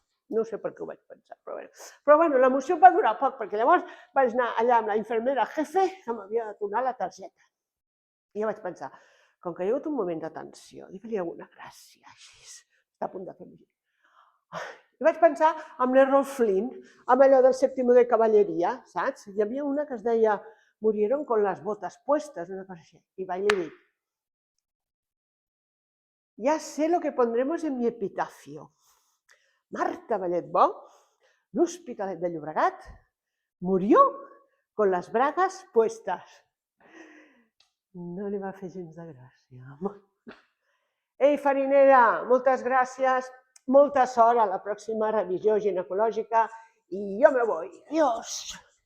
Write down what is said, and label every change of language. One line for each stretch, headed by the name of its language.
Catalan: No sé per què ho vaig pensar, però bueno, l'emoció va durar poc, perquè llavors vaig anar allà amb la infermera jefe que m'havia de tornar la targeta. I jo vaig pensar, com que hi ha hagut un moment de tensió, digue-li alguna gràcia, així, està a punt de fer-me. I vaig pensar amb l'Errol Flynn, amb allò del Séptimo de Caballeria, saps? Hi havia una que es deia
Spanish: Murieron con las botas puestas,
Catalan: una cosa així. I vaig dir,
Spanish: ya sé lo que pondremos en mi epitafio. Marta Balletbó, l'Hospitalet de Llobregat, murió con las bragas puestas.
Catalan: No li va fer gens de gràcia. Ei, farinera, moltes gràcies, molta sort a la pròxima revisió ginecològica i jo
Spanish: me voy. Adiós.